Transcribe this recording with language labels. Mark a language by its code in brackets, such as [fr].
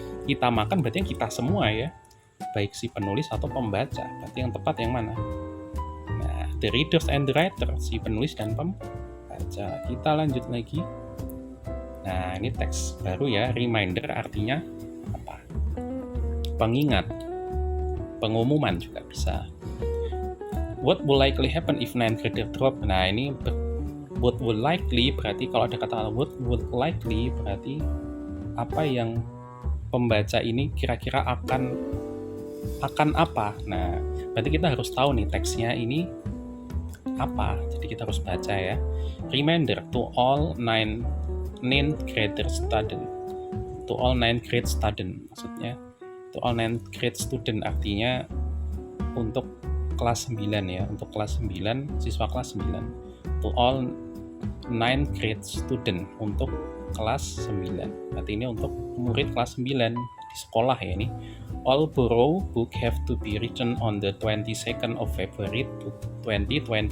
[id] Kita makan berarti kita semua ya, baik si penulis atau pembaca. Berarti yang tepat yang mana? Nah, [en] the readers and the writer, [id] si penulis dan pembaca. Kita lanjut lagi. Nah, ini teks baru ya. Reminder artinya apa? Pengingat, pengumuman juga bisa. [en] What will likely happen if 9th grader drop? [id] Nah, ini [en] what will likely [id] berarti kalau ada kata [en] what would likely [id] berarti apa yang pembaca ini kira-kira akan apa. Nah, berarti kita harus tahu nih teksnya ini apa. Jadi kita harus baca ya. [en] Reminder to all 9th grade student. To all 9th grade student maksudnya. To all 9th grade student [id] artinya untuk kelas 9 ya, untuk kelas 9, siswa kelas 9. [en] To all 9th grade student, [id] untuk kelas 9. Berarti ini untuk murid kelas 9 di sekolah ya ini. [en] All borrow book have to be returned on the 22nd of February 2024.